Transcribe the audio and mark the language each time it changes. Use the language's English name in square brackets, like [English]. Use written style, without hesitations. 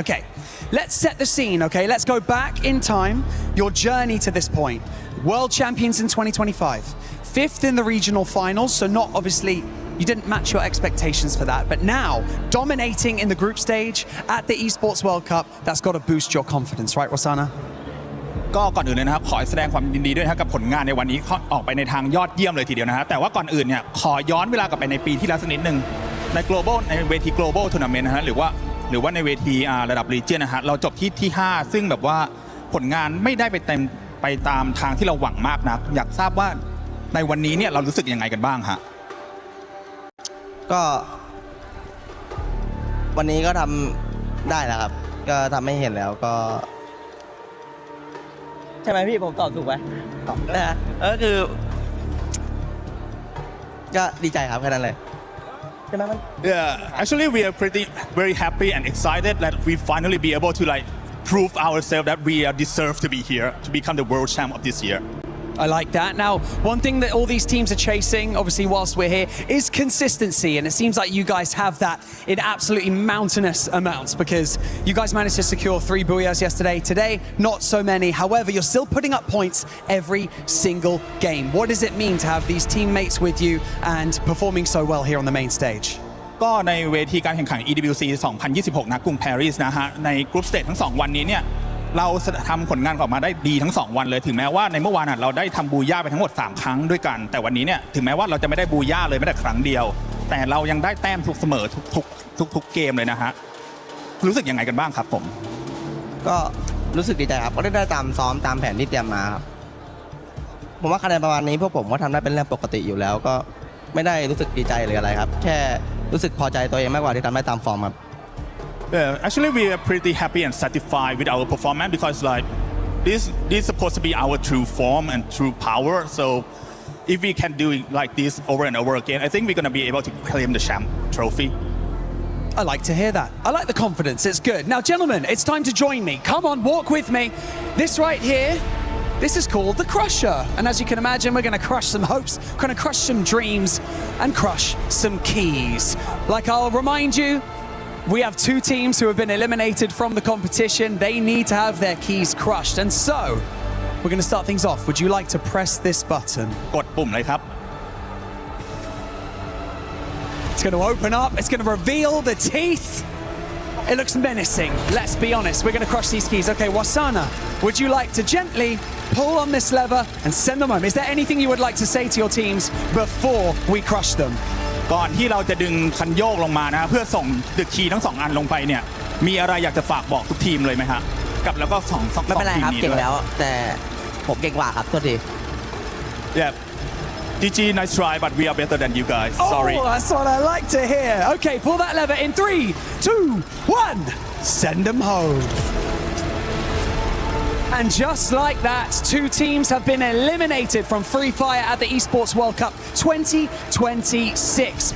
[English] Okay, let's set the scene, okay? Let's go back in time, your journey to this point. World champions in 2025. 5th in the regional finals, so not obviously, you didn't match your expectations for that, but now dominating in the group stage at the Esports World Cup, that's got to boost your confidence, right, Rosanna? [Thai] ก็ก่อนอื่นเลยนะครับขอแสดงความยินดีด้วยนะครับกับผลงานในวันนี้ออกไปในทางยอดเยี่ยมเลยทีเดียวนะฮะแต่ว่าก่อนอื่นเนี่ยขอย้อนเวลากลับไปในปีที่แล้วสักนิดนึงใน global ในเวที global tournament นะฮะหรือว่าในเวทีระดับ region นะฮะเราจบที่ 5ซึ่งแบบว่าผลงานไม่ได้ไปตามทางที่เราหวังมากนะอยากทราบว่าในวันนี้เนี่ยเรารู้สึกยังไงกันบ้างฮะ ก็วันนี้ก็ทำได้แล้วครับก็ทำให้เห็นแล้วก็ใช่ไหมพี่ผมตอบถูกไหมตอบนะก็คือก็ดีใจครับแค่นั้นเลย [English] Yeah, actually we are very happy and excited that we finally be able to like prove ourselves that we deserve to be here to become the world champ of this year. I like that. Now, one thing that all these teams are chasing, obviously, whilst we're here, is consistency. And it seems like you guys have that in absolutely mountainous amounts, because you guys managed to secure 3 booyahs yesterday. Today, not so many. However, you're still putting up points every single game. What does it mean to have these teammates with you and performing so well here on the main stage? [Thai] ก็ในเวทีการแข่งขัน EWC 2026 ณ กรุงปารีสนะฮะในกรุ๊ปสเตจทั้ง2วันนี้เนี่ยเราทำผลงานออกมาได้ดีทั้ง2วันเลยถึงแม้ว่าในเมื่อวานเราได้ทำบูย่าไปทั้งหมด3ครั้งด้วยกันแต่วันนี้เนี่ยถึงแม้ว่าเราจะไม่ได้บูย่าเลยแม้แต่ครั้งเดียวแต่เรายังได้แต้มทุกเสมอทุกเกมเลยนะฮะรู้สึกยังไงกันบ้างครับผม ก็รู้สึกดีใจครับก็ได้ตามซ้อมตามแผนที่เตรียมมาครับผมว่าคะแนนประมาณนี้พวกผมก็ทำได้เป็นเรื่องปกติอยู่แล้วก็ไม่ได้รู้สึกดีใจหรืออะไรครับแค่รู้สึกพอใจตัวเองมากกว่าที่ทำได้ตามฟอร์มครับ [English] Yeah, actually we are pretty happy and satisfied with our performance because like this is supposed to be our true form and true power. So if we can do it like this over and over again, I think we're going to be able to claim the champ trophy. I like to hear that. I like the confidence. It's good. Now, gentlemen, it's time to join me. Come on, walk with me. This right here, this is called the Crusher. And as you can imagine, we're going to crush some hopes, going to crush some dreams, and crush some keys. Like I'll remind you, we have 2 teams who have been eliminated from the competition. They need to have their keys crushed. And so, we're going to start things off. Would you like to press this button? [Thai] กดปุ่มเลยครับ [English] It's going to open up. It's going to reveal the teeth. It looks menacing. Let's be honest. We're going to crush these keys. Okay, Wasana, would you like to gently pull on this lever and send them home? Is there anything you would like to say to your teams before we crush them? [Thai] ก่อนที่เราจะดึงคันโยกลงมานะเพื่อส่งดึกคีย์ทั้ง2อันลงไปเนี่ยมีอะไรอยากจะฝากบอกทุกทีมเลยไหมฮะกับแล้วก็2 ไม่เป็นไรครับเก่งแล้วแต่ผมเก่งกว่าครับตัวที [English] Yeah GG nice try but we are better than you guys sorry Oh, that's what I like to hear. Okay, pull that lever in 3, 2, 1. Send them home. And just like that, 2 teams have been eliminated from Free Fire at the Esports World Cup 2026.